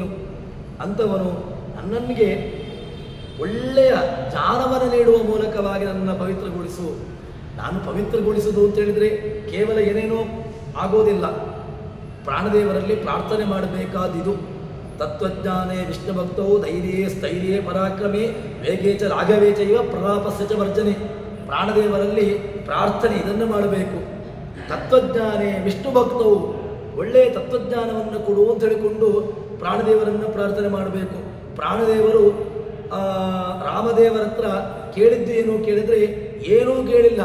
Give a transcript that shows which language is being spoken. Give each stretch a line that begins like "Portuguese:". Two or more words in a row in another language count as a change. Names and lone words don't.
Kannada: ಅಂಥವನು ನನ್ನನಿಗೆ ಒಳ್ಳೆಯ ಜ್ಞಾನವನ್ನು ನೀಡುವ ಮೂಲಕವಾಗಿ ನನ್ನನ್ನು ಪವಿತ್ರಗೊಳಿಸು. ನಾನು ಪವಿತ್ರಗೊಳಿಸುವುದು ಅಂತ ಹೇಳಿದರೆ ಕೇವಲ ಏನೇನೋ ಆಗೋದಿಲ್ಲ. ಪ್ರಾಣದೇವರಲ್ಲಿ ಪ್ರಾರ್ಥನೆ ಮಾಡಬೇಕಾದಿದು.
Sanskrit: ತತ್ವಜ್ಞಾನೇ ವಿಷ್ಣುಭಕ್ತೌ ಧೈರ್ಯೇ ಸ್ಥೈರ್ಯೇ ಪರಾಕ್ರಮೇ ವೇಗೇ ಚ ರಾಘವೇ ಚ ಇವ ಪ್ರಲಾಪಸ್ಯ ಚ ವರ್ಜನೆ.
Kannada: ಪ್ರಾಣದೇವರಲ್ಲಿ ಪ್ರಾರ್ಥನೆ ಇದನ್ನು ಮಾಡಬೇಕು.
Sanskrit: ತತ್ವಜ್ಞಾನೇ ವಿಷ್ಣುಭಕ್ತೌ,
Kannada: ಒಳ್ಳೆಯ ತತ್ವಜ್ಞಾನವನ್ನು ಕೊಡು ಅಂತ ಹೇಳಿಕೊಂಡು ಪ್ರಾಣದೇವರನ್ನು ಪ್ರಾರ್ಥನೆ ಮಾಡಬೇಕು. ಪ್ರಾಣದೇವರು ರಾಮದೇವರ ಹತ್ರ ಕೇಳಿದ್ದು ಏನು ಕೇಳಿದರೆ ಏನೂ ಕೇಳಿಲ್ಲ.